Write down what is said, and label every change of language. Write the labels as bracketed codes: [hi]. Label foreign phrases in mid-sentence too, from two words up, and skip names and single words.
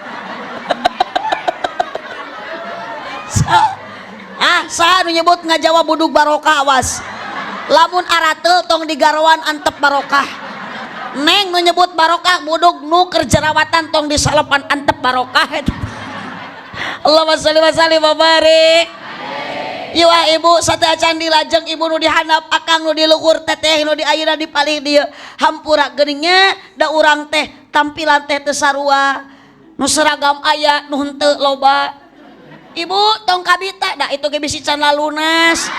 [su] Saha nu nyebut ngajawab budug barokah awas. Lamun arateul tong digarowan antep barokah. Neng nu nyebut barokah budug nu keur jerawatan tong disalepan antep barokah. [ar] اللهم صل وسلم وبارك. [su] Iwa ibu sate acan dilajeng ibu nu dihandap akang nu diluhur teteh nu di ayeuna dipalih dieu hampura geuninnya da urang teh tampilan teh teu sarua nu seragam aya nu henteu loba. Ibu tong kabita da itu ge bisi can lalunas.